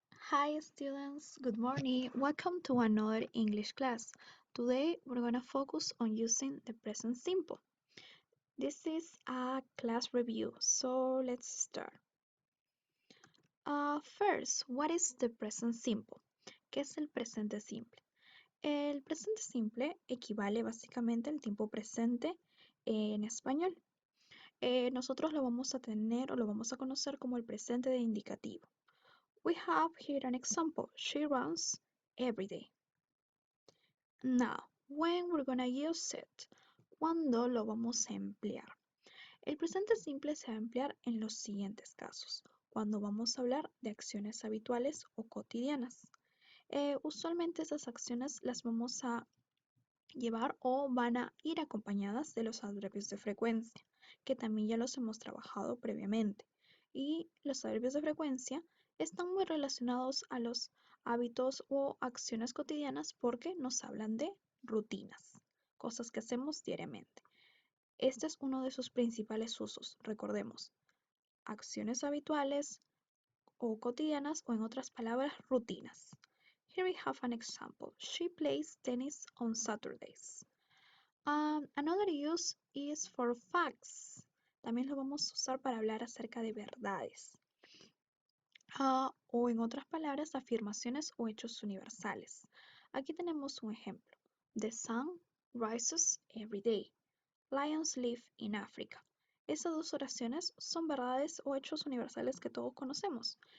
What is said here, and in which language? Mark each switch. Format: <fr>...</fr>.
<en>Hi students, good morning. Welcome to another English class. Today we're going to focus on using the present simple. This is a class review, so let's start. First, what is the present simple?</en> <es>¿Qué es el presente simple? El presente simple equivale básicamente al tiempo presente en español. Nosotros lo vamos a tener o lo vamos a conocer como el presente de indicativo.</es> <en>We have here an example. She runs every day. Now, when we're gonna use it?</en> <es>¿Cuándo lo vamos a emplear? El presente simple se va a emplear en los siguientes casos. Cuando vamos a hablar de acciones habituales o cotidianas. Usualmente esas acciones las vamos a llevar o van a ir acompañadas de los adverbios de frecuencia, que también ya los hemos trabajado previamente. Y los adverbios de frecuencia están muy relacionados a los hábitos o acciones cotidianas porque nos hablan de rutinas, cosas que hacemos diariamente. Este es uno de sus principales usos, recordemos, acciones habituales o cotidianas o en otras palabras, rutinas.</es> <en>Here we have an example. She plays tennis on Saturdays. Another use is for facts.</en> <es>También lo vamos a usar para hablar acerca de verdades. O en otras palabras, afirmaciones o hechos universales. Aquí tenemos un ejemplo.</es> <en>The sun rises every day. Lions live in Africa.</en> <es>Esas dos oraciones son verdades o hechos universales que todos conocemos.</es>